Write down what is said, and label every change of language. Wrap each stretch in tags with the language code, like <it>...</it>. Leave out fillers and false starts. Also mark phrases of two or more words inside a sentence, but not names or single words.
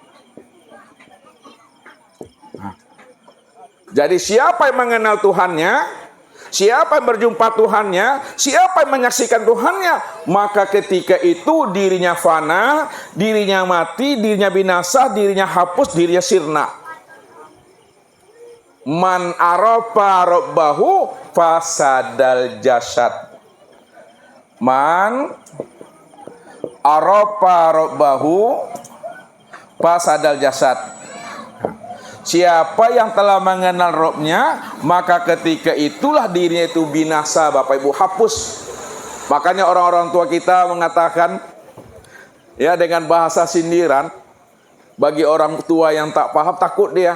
<id>Jadi siapa yang mengenal Tuhannya, siapa yang berjumpa Tuhannya, siapa yang menyaksikan Tuhannya, maka ketika itu dirinya fana, dirinya mati, dirinya binasa, dirinya hapus, dirinya sirna.</id> <ar>من عرف ربه فسد الجسد. من عرف ربه فسد الجسد.</ar> <id>Siapa yang telah mengenal Robnya, maka ketika itulah dirinya itu binasa, Bapak Ibu, hapus. Makanya orang-orang tua kita mengatakan, ya dengan bahasa sindiran, bagi orang tua yang tak paham, takut dia.</id>